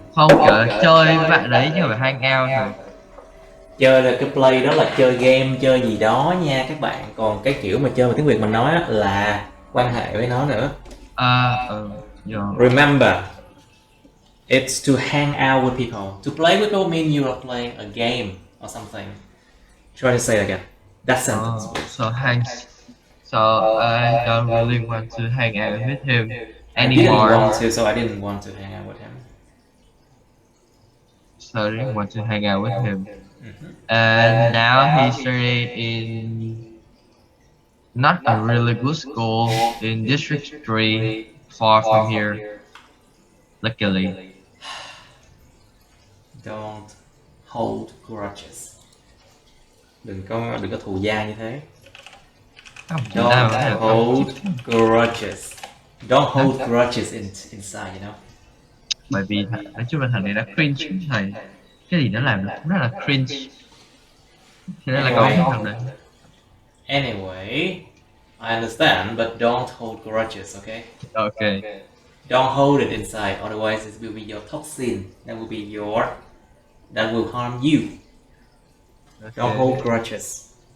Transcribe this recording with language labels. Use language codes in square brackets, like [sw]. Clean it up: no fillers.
[vi] không kiểu chơi với bạn đấy chứ không phải hang out thôi. Chơi là cái play đó là chơi game, chơi gì đó nha các bạn. Còn cái kiểu mà chơi mà tiếng Việt mình nói á, là quan hệ với nó nữa. [en] Yeah. Remember, it's to hang out with people. To play with people means you are playing a game or something. Try to say it again. That sentence. So I don't really want to hang out with him I didn't anymore. want to, so I didn't want to hang out with him. So I didn't want to hang out with him. And now he's studying in not a really good school in District 3, far from here. Luckily. Don't hold grudges. [vi] Đừng có thù dai như thế. [en] Don't hold grudges. Don't hold grudges inside, you know. [vi] Bởi vì nói chung là thằng này đã cringe thầy. Cái gì nó làm nó cũng rất là cringe. Thế nên là có cái thằng đấy. [en] Anyway, I understand, but don't hold grudges, okay? Okay. Don't hold it inside, otherwise it will be your toxin. That will harm you. Okay. Don't hold grudges.